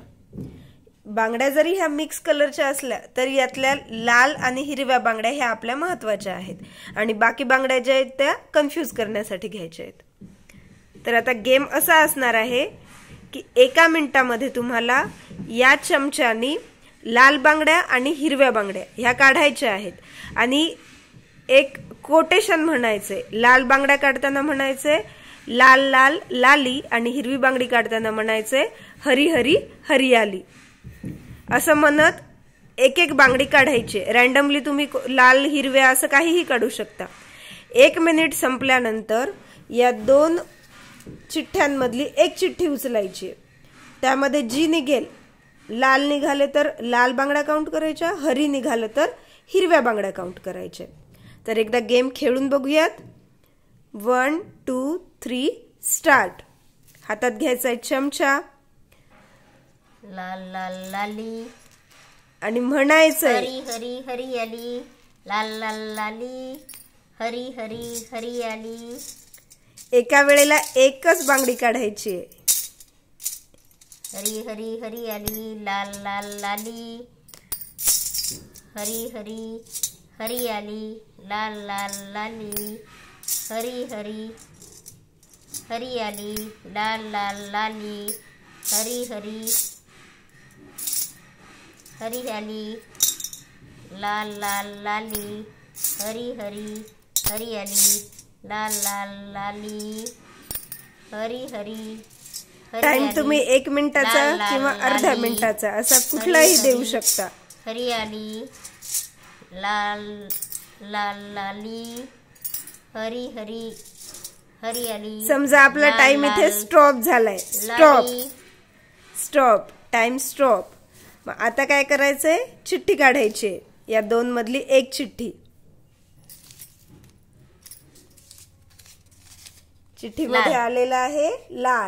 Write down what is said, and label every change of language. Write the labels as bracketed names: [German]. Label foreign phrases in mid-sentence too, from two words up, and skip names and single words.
[Marathi] बांगड्या जरी ह्या मिक्स कलरच्या असल्या तरी यातल्या लाल आणि हिरव्या बांगड्या ह्या आपल्या महत्त्वाच्या आहेत आणि बाकी बांगड्या ज्या आहेत त्या कन्फ्यूज करण्यासाठी घ्यायच्या आहेत। तर आता गेम असा असणार आहे की 1 मिनिटामध्ये तुम्हाला या चमच्यानी लाल बांगड्या आणि हिरव्या बांगड्या ह्या काढायच्या आहेत आणि एक कोटेशन म्हणायचे। लाल बांगड्या काढताना म्हणायचे [Hindi] लाल लाल लाली [Marathi] आणि हिरवी बांगडी काढताना म्हणायचे [Hindi] हरी हरी हरियाली। [Marathi] असं म्हणत एक एक बांगडी काढायची। रॅन्डमली तुम्ही लाल हिरव्या असं काहीही काढू शकता। 1 मिनिट संपल्यानंतर या 2 चिठ्ठ्यांमधली एक चिठ्ठी उचलायची। त्यामध्ये जी निघेल, लाल निघाले तर लाल बांगड्या काउंट करायच्या, हरी निघाले तर हिरव्या बांगड्या काउंट करायच्या। तर एकदा गेम खेळून बघूयात। [English] 1 2 3 स्टार्ट। [Marathi] हातात घ्यायचा चमचा, [Hindi] लाल लाल लाली [Marathi] आणि म्हणायचं [Hindi] हरी हरी हरियाली, लाल लाल लाली हरी हरी हरियाली। [Marathi] एका वेळेला एकच बांगडी काढायची आहे। [Hindi] हरी हरी हरियाली, लाल लाल लाली हरी हरी हरियाली, लाल लाल लाली हरी हरी हरियाली, लाल लाल लाली हरी हरी हरियाली, लाल लाल लाली हरी हरी हरियाली, लाल लाल लाली हरी हरी। [Marathi] टाइम तुम्ही 1 मिनिटाचा किंवा अर्ध्या मिनिटाचा असा कुठलाही देऊ शकता। [Hindi] हरियाली, लाल लाल लाली हरी हरी हरियाली। [Marathi] समजा आपला टाइम इथे स्टॉप झालाय। [English] stop time stop. [Marathi] मग आता काय करायचंय, चिठ्ठी काढायची। या 2 मधली एक चिठ्ठी। चिठ्ठीमध्ये आलेला आहे लाल।